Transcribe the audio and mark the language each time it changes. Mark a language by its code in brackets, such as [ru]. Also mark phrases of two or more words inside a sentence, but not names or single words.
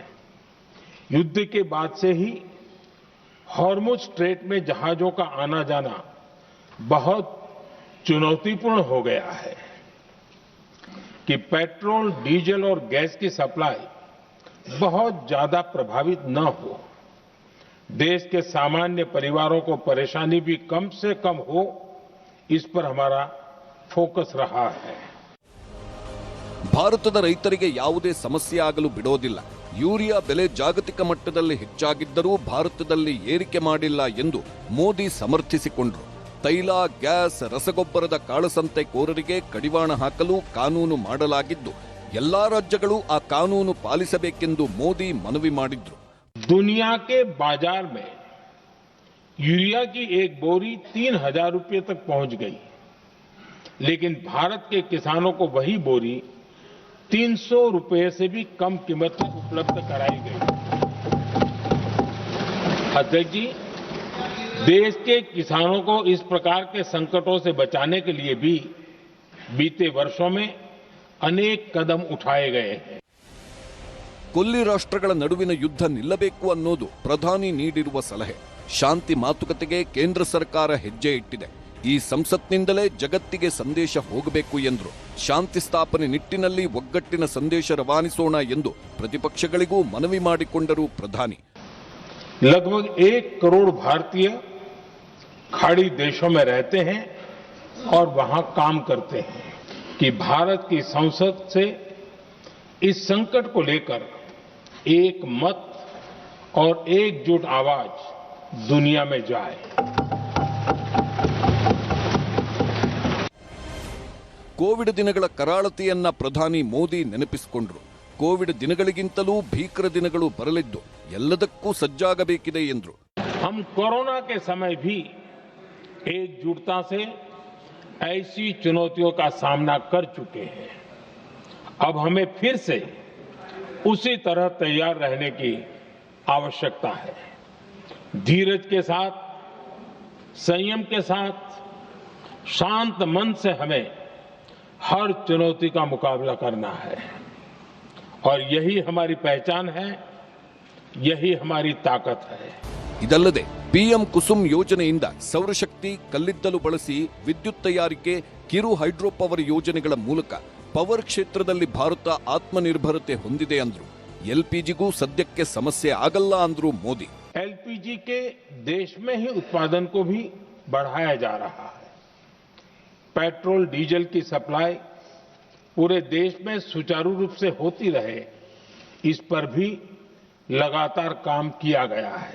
[hi] युद्ध के बाद से ही हॉर्मुज स्ट्रेट में जहाजों का आना जाना बहुत चुनौतीपूर्ण हो गया है कि पेट्रोल, डीजल और गैस की सप्लाई बहुत ज्यादा प्रभावित न हो, देश के सामान्य परिवारों को परेशानी भी कम से कम हो, इस पर हमारा फोकस रहा है। [kn] ಭಾರತದ ರೈತರಿಗೆ ಯಾವುದೇ ಸಮಸ್ಯೆ ಆಗಲು ಬಿಡೋದಿಲ್ಲ. ಯೂರಿಯಾ ಬೆಲೆ ಜಾಗತಿಕ ಮಟ್ಟದಲ್ಲಿ ಹೆಚ್ಚಾಗಿದ್ದರೂ ಭಾರತದಲ್ಲಿ ಏರಿಕೆ ಮಾಡಿಲ್ಲ ಎಂದು ಮೋದಿ ಸಮರ್ಥಿಸಿಕೊಂಡರು. ತೈಲ, ಗ್ಯಾಸ್, ರಸಗೊಬ್ಬರದ ಕಾಳಸಂತೆಕೋರರಿಗೆ ಕಡಿವಾಣ ಹಾಕಲು ಕಾನೂನು ಮಾಡಲಾಗಿದ್ದು ಎಲ್ಲಾ ರಾಜ್ಯಗಳು ಆ ಕಾನೂನು ಪಾಲಿಸಬೇಕೆಂದು ಮೋದಿ ಮನವಿ ಮಾಡಿದ್ರು. [hi] दुनिया के बाजार में यूरिया की एक बोरी 3,000 रुपये तक पहुंच गई, लेकिन भारत के किसानों को वही बोरी 300 रुपये से भी कम कीमत में उपलब्ध कराई गई। अध्यक्ष जी, देश के किसानों को इस प्रकार के संकटों से बचाने के लिए भी बीते वर्षों में अनेक कदम उठाए गए हैं। [kn] ಕೊಲ್ಲಿ ರಾಷ್ಟ್ರಗಳ ನಡುವಿನ ಯುದ್ಧ ನಿಲ್ಲಬೇಕು ಅನ್ನೋದು ಪ್ರಧಾನಿ ನೀಡಿರುವ ಸಲಹೆ. ಶಾಂತಿ ಮಾತುಕತೆಗೆ ಕೇಂದ್ರ ಸರ್ಕಾರ ಹೆಜ್ಜೆ ಇಟ್ಟಿದೆ. ಈ ಸಂಸತ್ನಿಂದಲೇ ಜಗತ್ತಿಗೆ ಸಂದೇಶ ಹೋಗಬೇಕು ಎಂದರು. ಶಾಂತಿ ಸ್ಥಾಪನೆ ನಿಟ್ಟಿನಲ್ಲಿ ಒಗ್ಗಟ್ಟಿನ ಸಂದೇಶ ರವಾನಿಸೋಣ ಎಂದು ಪ್ರತಿಪಕ್ಷಗಳಿಗೂ ಮನವಿ ಮಾಡಿಕೊಂಡರು ಪ್ರಧಾನಿ. [hi] लगभग 1 करोड़ भारतीय खाड़ी देशों में रहते हैं और वहां काम करते हैं कि भारत की संसद से इस संकट को लेकर एक मत और एकजुट आवाज दुनिया में जाए। [kn] ಕೋವಿಡ್ ದಿನಗಳ ಕರಾಳತೆಯನ್ನ ಪ್ರಧಾನಿ ಮೋದಿ ನೆನಪಿಸಿಕೊಂಡರು. ಕೋವಿಡ್ ದಿನಗಳಿಗಿಂತಲೂ ಭೀಕರ ದಿನಗಳು ಬರಲಿದ್ದು ಎಲ್ಲದಕ್ಕೂ ಸಜ್ಜಾಗಬೇಕಿದೆ ಎಂದರು. [hi] हम कोरोना के समय भी एकजुटता से ऐसी चुनौतियों का सामना कर चुके हैं। अब हमें फिर से उसी तरह तैयार रहने की आवश्यकता है। धीरज के साथ, संयम के साथ, शांत मन से हमें हर चुनौती का मुकाबला करना है और यही हमारी पहचान है, यही हमारी ताकत है। [kn] ಇದಲ್ಲದೆ ಪಿಎಂ ಕುಸುಮ್ ಯೋಜನೆಯಿಂದ ಸೌರಶಕ್ತಿ, ಕಲ್ಲಿದ್ದಲು ಬಳಸಿ ವಿದ್ಯುತ್ ತಯಾರಿಕೆ, ಕಿರು [en] hydro power [kn] ಯೋಜನೆಗಳ ಮೂಲಕ ಪವರ್ ಕ್ಷೇತ್ರದಲ್ಲಿ ಭಾರತ ಆತ್ಮನಿರ್ಭರತೆ ಹೊಂದಿದೆ ಅಂದ್ರು. ಎಲ್ಪಿಜಿಗೂ ಸದ್ಯಕ್ಕೆ ಸಮಸ್ಯೆ ಆಗಲ್ಲ ಅಂದ್ರು ಮೋದಿ. [hi] एलपीजी के देश में ही उत्पादन को भी बढ़ाया जा रहा है। पेट्रोल, डीजल की सप्लाई पूरे देश में सुचारू रूप से होती रहे, इस पर भी लगातार काम किया गया है।